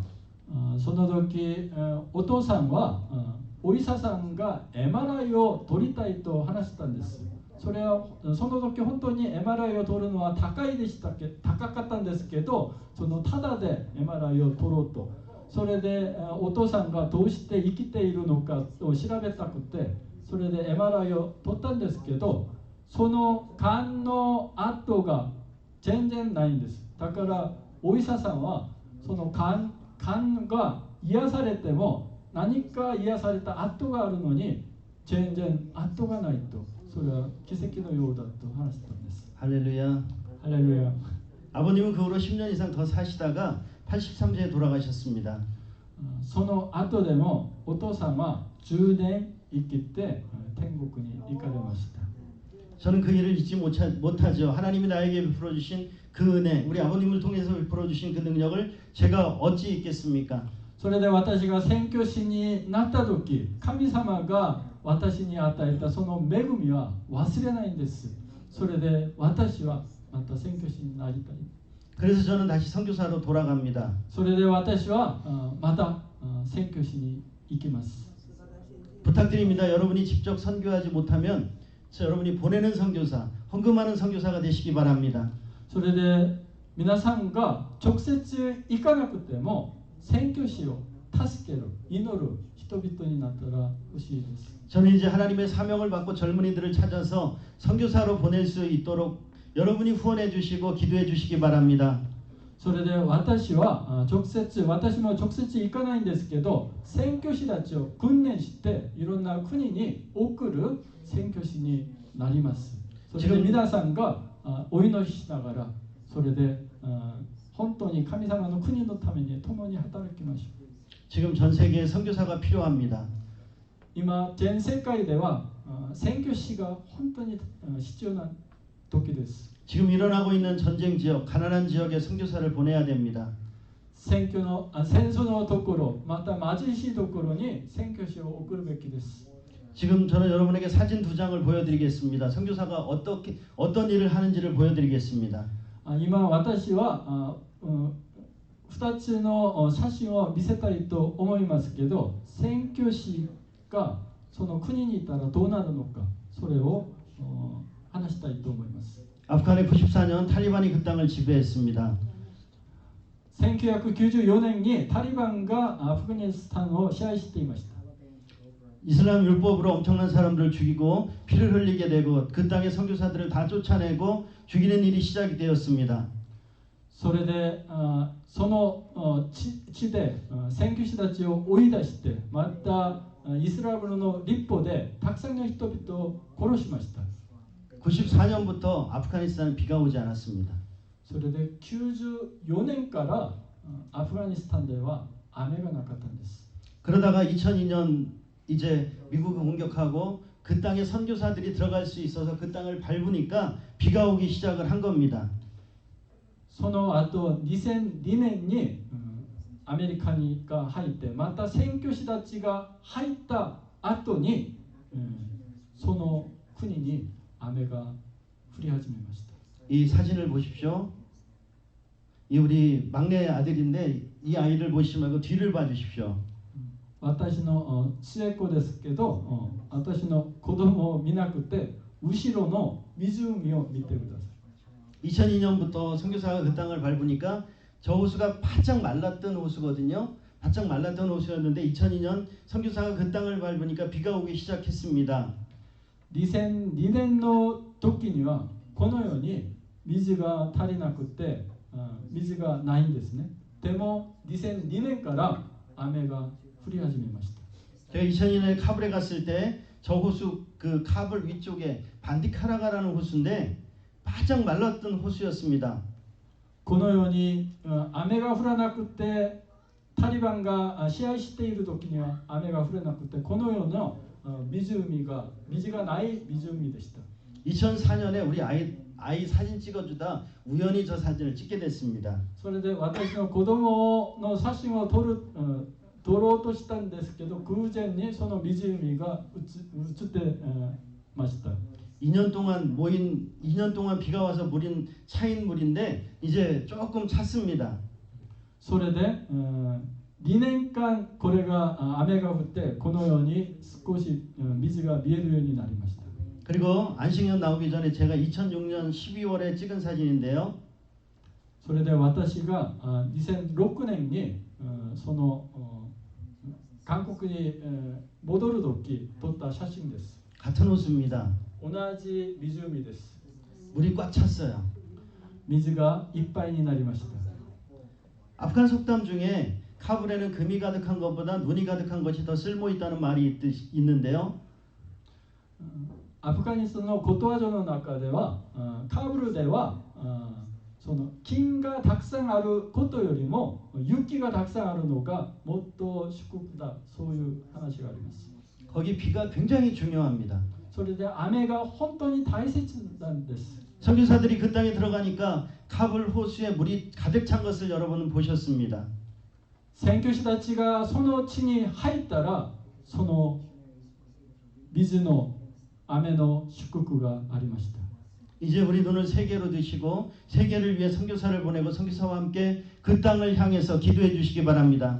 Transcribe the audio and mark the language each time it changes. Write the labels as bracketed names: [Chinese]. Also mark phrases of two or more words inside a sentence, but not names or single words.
[Japanese] その時お父さんはお医者さんが MRI を取りたいと話したんです。その時本当に MRI を取るのは高かったんですけどただで MRI を取ろうとそれでお父さんがどうして生きているのかを調べたくてそれで MRI を取ったんですけどその癌の跡が全然ないんです。だからお医者さんはその癌が癒されても何か癒された跡があるのに全然跡がないとそれは奇跡のようだと話したんです。 [Korean] 할렐루야. 할렐루야. 아버님은 그 후로 10년 이상 더 사시다가 83세에 돌아가셨습니다. [Japanese] その後でもお父さんは10年生きて天国に行かれました。 [Korean] 저는 그 일을 잊지 못하죠. 하나님이 나에게 베풀어 주신 그 은혜, 우리 아버님을 통해서 베풀어 주신 그 능력을 제가 어찌 잊겠습니까? [Japanese] それで私が宣教師になった時神様が私に与えたその恵みは忘れないんです。それで私はまた宣教師になりたい。 [Korean] 그래서 저는 다시 선교사로 돌아갑니다. [Japanese] それで私はまた宣教師に行きます。 [Korean] 부탁드립니다. 여러분이 직접 선교하지 못하면 여러분이 보내는 선교사, 헌금하는 선교사가 되시기 바랍니다. [Japanese] それで皆さんが直接行かなくても宣教師を助ける、祈る人々になったら欲しいです。 [Korean] 저는 이제 하나님의 사명을 받고 젊은이들을 찾아서 선교사로 보낼 수 있도록 여러분이 후원해 주시고 기도해 주시기 바랍니다. [Japanese] それで私も直接行かないんですけど、宣教師たちを訓練していろんな国に送る宣教師になります。それで皆さんがお祈りしながら、それで本当に神様の国のために共に働きましょう。 [Korean] 지금 전 세계에 선교사가 필요합니다. [Japanese] 今全世界では宣教師が本当に必要な時です。 [Korean] 지금 일어나고 있는 전쟁 지역, 가난한 지역에 선교사를 보내야 됩니다. [Japanese] 戦争のところ、また貧しいところに宣教師を送るべきです。 [Korean] 지금 저는 여러분에게 사진 2장을 보여드리겠습니다. 선교사가 어떤 일을 하는지를 보여드리겠습니다. [Japanese] 今私は2つの写真を見せたいと思いますけど、宣教師がその国にいたらどうなるのか、それを話したいと思います。 [Korean] 아프간에 94년 탈리반이 그 땅을 지배했습니다. [Japanese] 1994 年にタリバンがアフガニスタンを支配していました。 [Korean] 이슬람 율법으로 엄청난 사람들을 죽이고 피를 흘리게 되고 그 땅의 선교사들을 다 쫓아내고 죽이는 일이 시작이 되었습니다. [Japanese] それでその地で宣教師たちを追い出して、またイスラムの立法でたくさんの人々を殺しました。 [Korean] 94년부터 아프가니스탄은 비가 오지 않았습니다. [Japanese] それで94年からアフガニスタンでは雨がなかったんです。 [Korean] 그러다가 2002년 이제 미국을 공격하고 그 땅에 선교사들이 들어갈 수 있어서 그 땅을 밟으니까 비가 오기 시작을 한 겁니다. [Japanese] その後2002年にアメリカが入って、また宣教師たちが入った後にその国に雨が降り始めました。 [Korean] 이 사진을 보십시오. 이 우리 막내 아들인데 이 아이를 보시지 말고 뒤를 봐주십시오. [Japanese] 私の末っ子ですけど、私の子供を見なくて後ろの湖を見てください。 [Korean] 2002년부터 선교사가 그 땅을 밟으니까 저 호수가 바짝 말랐던 호수거든요. 바짝 말랐던 호수였는데 2002년 선교사가 그 땅을 밟으니까 비가 오기 시작했습니다. [Japanese] 2002 年の時にはこのように水が足りなくて水がないんですね。でも2002年から雨が降り始めました。 [Korean] 제가 2002년에 카불에 갔을 때 저 호수 그 카불 위쪽에 반디카라가라는 호수인데 바짝 말랐던 호수였습니다. [Japanese] このように雨が降らなくてタリバンが支配している時には雨が降らなくてこのような水がない湖でした。 [Korean] 2004년에 우리 아이 사진 찍어주다 우연히 저 사진을 찍게 됐습니다. [Japanese] それで私の子供の写真を撮ろうとしたんですけど、偶然にその湖が映ってました。 [Korean] 2년 동안 비가 와서 물인 차인 물인데 이제 조금 찼습니다. [Japanese] それで2年間これが雨が降ってこのように少し水が見えるようになりました。 [Korean] 그리고 안식년 나오기 전에 제가 2006년 12월에 찍은 사진인데요. [Japanese] それで私が2006年にその韓国に戻る時撮った写真です。 [Korean] 같은 호수입니다. [Japanese] 同じ湖です。 [Korean] 물이 꽉 찼어요. [Japanese] 水がいっぱいになりました。 [Korean] 아프간 속담 중에 카불에는 금이 가득한 것보다 눈이 가득한 것이 더 쓸모 있다는 말이 있는데요. [Japanese] アフガニスタンのことわざの中ではカブルではその金がたくさんあることよりも雪がたくさんあるのがもっと祝福だ、そういう話があります。 [Korean] 거기 비가 굉장히 중요합니다. [Japanese] それで雨が本当に大切なんです。 [Korean] 선교사들이 그 땅에 들어가니까 카불 호수에 물이 가득 찬 것을 여러분은 보셨습니다. [Japanese] 宣教師たちがその地に入ったらその水の雨の祝福がありました。 [Korean] 이제 우리 눈을 세계로 드시고 세계를 위해 선교사를 보내고 선교사와 함께 그 땅을 향해서 기도해 주시기 바랍니다.